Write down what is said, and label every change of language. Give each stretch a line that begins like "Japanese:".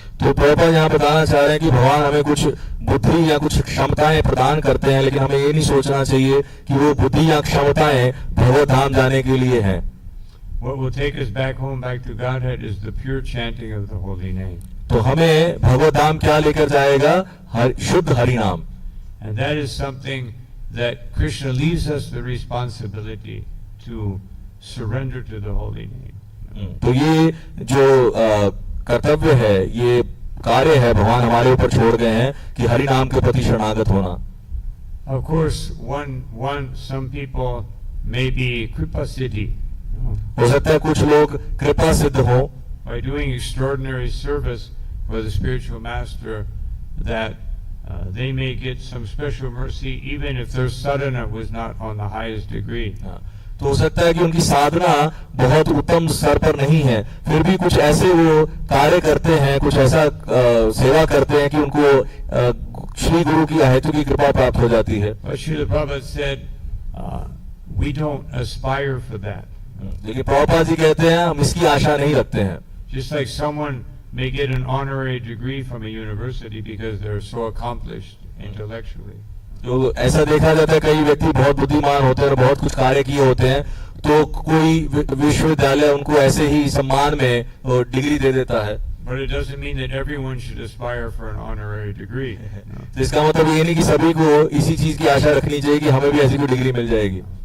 Hindi: तो प्रभुपाद यहाँ बताना चाह रहे हैं कि भगवान हमें कुछ बुद्धि या कुछ क्षमताएं प्रदान करते हैं, लेकिन हमें ये नहीं सोचना चाहिए कि वो बुद्धि या क्षमताएं भगवत धाम जाने के लिए हैं।
English: What will take us back home, back to Godhead is the pure chanting of the holy name.
Hindi: तो हमें भगवत धाम क्या लेकर जाएगा? शुद्ध हरि नाम।
English: And that is something that Krishna leaves us the responsibility to surrender to the holy name.
Hindi: तो ये जो कर्तव्य है, ये कार्य है भगवान हमारे ऊपर छोड़ गए हैं कि हरि नाम के प्रति शरणागत होना।
English: Of course, some people may be kripa siddhi.
Hindi: हो सकता है कुछ लोग कृपा सिद्ध हो।
English: By doing extraordinary service for the spiritual master, that they may get some special mercy, even if their sadhana was not on the highest degree.
Hindi: तो हो सकता है कि उनकी साधना बहुत उत्तम स्तर पर नहीं है, फिर भी कुछ ऐसे वो कार्य करते हैं, कुछ ऐसा सेवा करते हैं कि उनको श्री गुरु की अहेतु की कृपा प्राप्त हो जाती है।
English: But Srila Prabhupada said, we don't aspire for that.
Hindi: लेकिन प्रभुपाद जी कहते हैं हम इसकी आशा नहीं रखते हैं।
English: Just like someone may get an honorary degree from a university because they're so accomplished intellectually.
Hindi: जो ऐसा देखा जाता है कई व्यक्ति बहुत बुद्धिमान होते हैं और बहुत कुछ कार्य किए होते हैं, तो कोई विश्वविद्यालय उनको ऐसे ही सम्मान में डिग्री दे देता है।
English: But it doesn't mean that everyone should aspire for an honorary degree.
Hindi: तो इसका मतलब ये नहीं कि सभी को इसी चीज की आशा रखनी चाहिए कि हमें भी ऐसी कोई डिग्री मिल जाएगी।